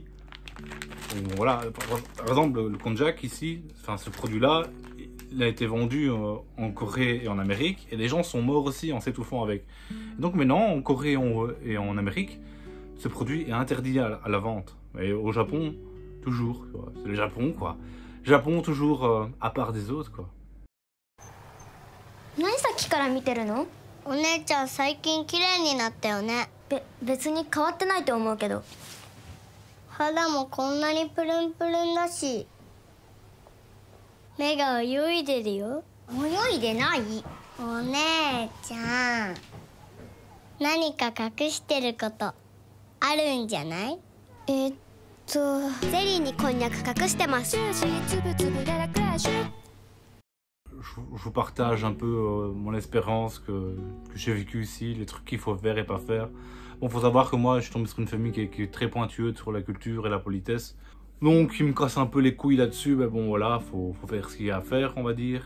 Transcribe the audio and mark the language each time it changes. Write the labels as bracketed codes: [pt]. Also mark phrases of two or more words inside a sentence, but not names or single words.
[fr] Donc, voilà, par exemple, le konjac ici, enfin ce produit-là, il a été vendu en Corée et en Amérique, et les gens sont morts aussi en s'étouffant avec. Et donc maintenant, en Corée et en Amérique, ce produit est interdit à la vente. Et au Japon, toujours. C'est le Japon, quoi. Japon, toujours à part des autres, quoi. [ja] 何さっきから見てるの？お姉ちゃん最近綺麗になったよね。別に変わってないと思うけど。肌もこんなにプルンプルンだし、目が泳いでるよ。泳いでない。お姉ちゃん、何か隠してることあるんじゃない？ゼリーにこんにゃく隠してます。 [fr] Je vous partage un peu mon expérience que j'ai vécue ici, les trucs qu'il faut faire et pas faire. Bon, faut savoir que moi, je suis tombé sur une famille qui est très pointueuse sur la culture et la politesse. Donc, il me casse un peu les couilles là-dessus. Mais bon, voilà, faut faire ce qu'il y a à faire, on va dire.